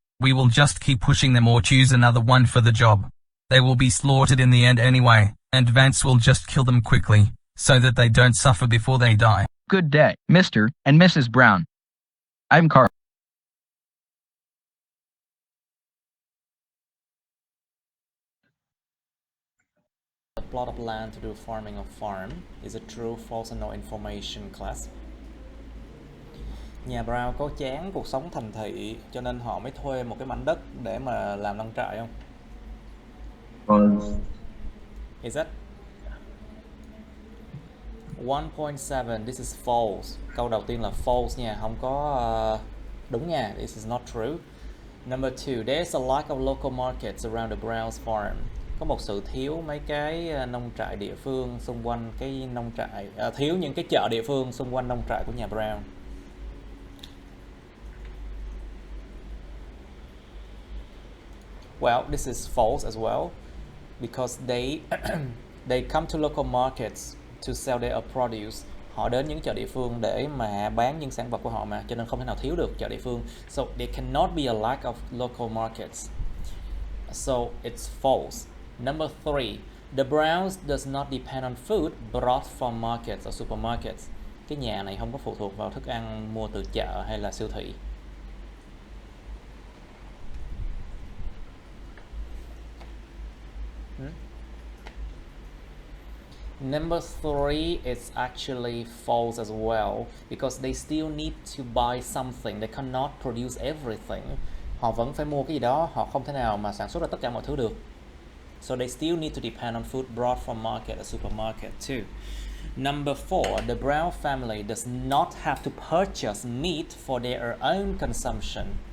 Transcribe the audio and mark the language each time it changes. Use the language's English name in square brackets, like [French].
[English] We will just keep pushing them or choose another one for the job. They will be slaughtered in the end anyway, and Vance will just kill them quickly, so that they don't suffer before they die. Good day, Mr. and Mrs. Brown. I'm Carl. A plot of land to do farming of farm. Is it true, false, and no information class? [Vietnamese] Nhà Brown có chán cuộc sống thành thị cho nên họ mới thuê một cái mảnh đất để mà làm nông trại không? [English] False. Is it? 1.7, this is false. [Vietnamese] Câu đầu tiên là false nha, không có đúng nha. [English] This is not true. Number 2, there's a lack of local markets around the Brown's farm. [Vietnamese] Có một sự thiếu mấy cái nông trại địa phương xung quanh cái nông trại, thiếu những cái chợ địa phương xung quanh nông trại của nhà Brown. [English] Well, this is false as well, because they come to local markets to sell their produce. [Vietnamese] Họ đến những chợ địa phương để mà bán những sản vật của họ mà, cho nên không thể nào thiếu được chợ địa phương. [English] So there cannot be a lack of local markets. So it's false. Number 3, the Browns does not depend on food brought from markets or supermarkets. [Vietnamese] Cái nhà này không có phụ thuộc vào thức ăn mua từ chợ hay là siêu thị. [English] Number 3 is actually false as well, because they still need to buy something. They cannot produce everything. [Vietnamese] Họ vẫn phải mua cái gì đó, họ không thể nào mà sản xuất ra tất cả mọi thứ được. [English] So they still need to depend on food brought from market or supermarket too. Number 4, the Brown family does not have to purchase meat for their own consumption.